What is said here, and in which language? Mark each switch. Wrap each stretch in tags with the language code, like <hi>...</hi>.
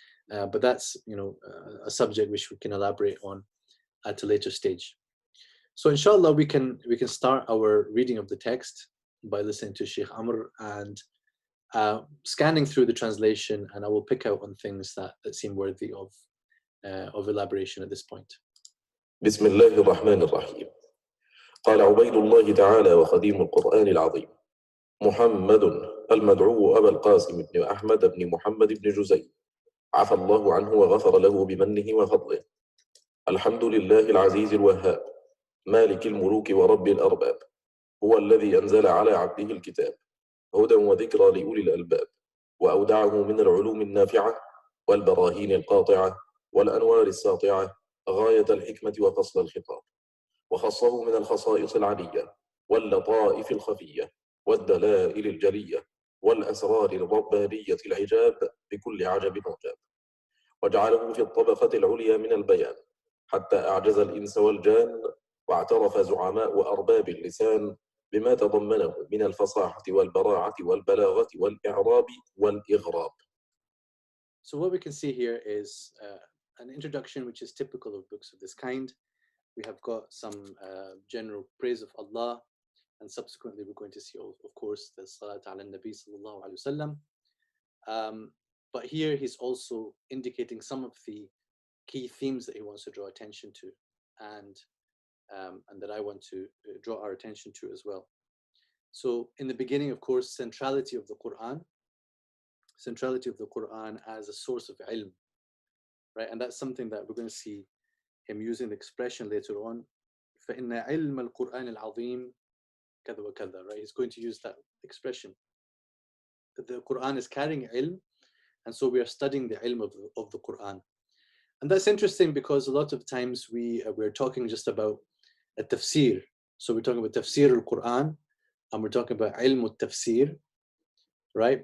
<en>But that's, a subject which we can elaborate on at a later stage. So inshallah, we can start our reading of the text by listening to Sheikh Amr and scanning through the translation, and I will pick out on things that seem worthy of elaboration at this point.</en> <ar>بسم الله الرحمن الرحيم. قال عبيد الله تعالى وخديم القرآن العظيم محمد المدعو أبا القاسم بن أحمد بن محمد بن جزي عفى الله عنه وغفر له بمنه وفضله. الحمد لله العزيز الوهاب مالك الملوك ورب الأرباب، هو الذي أنزل على عبده الكتاب هدى وذكرى لأولي الألباب، وأودعه من العلوم النافعة والبراهين القاطعة والأنوار الساطعة غاية الحكمة وفصل الخطاب، وخصه من الخصائص العلية واللطائف الخفية والدلائل الجلية والأسرار الربانية العجاب بكل عجب عجاب، وجعله في الطبقة العليا من البيان حتى أعجز الإنس والجان، واعترف زعماء أرباب اللسان بما تضمنه من الفصاحة والبراعة والبلاغة والإعراب والإغراب.</ar> <en>So what we can see here is an introduction which is typical of books of this kind. We have got some general praise of Allah, and subsequently we're going to see, of course, the Salat ala Nabi sallallahu alayhi wasallam. But here he's also indicating some of the key themes that he wants to draw attention to, and that I want to draw our attention to as well. So in the beginning, of course, centrality of the Quran. centrality of the Quran as a source of ilm, right? And that's something that we're going to see him using the expression later on.</en> <ar>فَإِنَّ عِلْمَ الْقُرْآنِ الْعَظِيمِ كَذَا وَكَذَا, right?</ar> <en>He's going to use that expression. That the Quran is carrying ilm, and so we are studying the ilm of the Quran. And that's interesting because a lot of times we're talking just about a tafsir. So we're talking about tafsir al-Quran, and we're talking about ilm al-tafsir, right?</en>